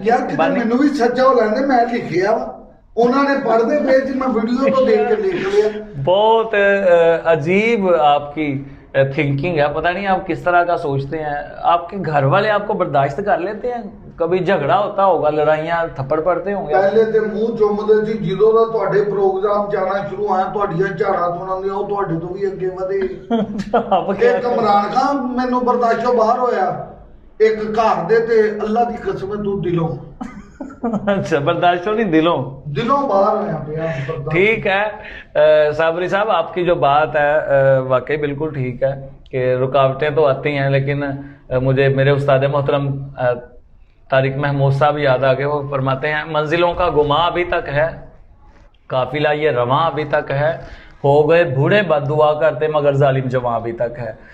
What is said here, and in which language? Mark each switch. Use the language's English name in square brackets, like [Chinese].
[Punjabi] یار کہ مینوں بھی سچا ہو لیندے میں لکھیا وا انہوں نے پڑھ دے پیج میں ویڈیو کو دیکھ کے لکھ لیا. [Urdu] بہت عجیب آپ کی تھنکنگ ہے. پتہ نہیں آپ کس طرح کا سوچتے ہیں. آپ کے گھر والے آپ کو برداشت کر لیتے ہیں؟ کبھی جھگڑا ہوتا ہوگا، لڑائیاں تھپڑ پڑتے ہوں گے؟ [Punjabi] پہلے تے منہ چومدے سی جدوں دا تواڈے پروگرام جانا شروع ہویا تواڈیاں جھاڑاں سنن دی او تواڈے تو بھی اگے ودے. ایک عمران خان مینوں برداشتوں باہر ہویا ایک گھر دے تے اللہ دی قسم تو دلوں. [Urdu] اچھا برداشتوں نہیں دلوں [Punjabi] باہر ہویا پیا. [Urdu] ٹھیک ہے صابری صاحب، آپ کی جو بات ہے واقعی بالکل ٹھیک ہے کہ رکاوٹیں تو آتی ہیں، لیکن مجھے میرے استاد محترم طارق محمود صاحب یاد آ گئے. وہ فرماتے ہیں منزلوں کا گماں ابھی تک ہے، قافلہ یہ رواں ابھی تک ہے، ہو گئے بوڑھے بد دعا کرتے مگر ظالم جواں ابھی تک ہے.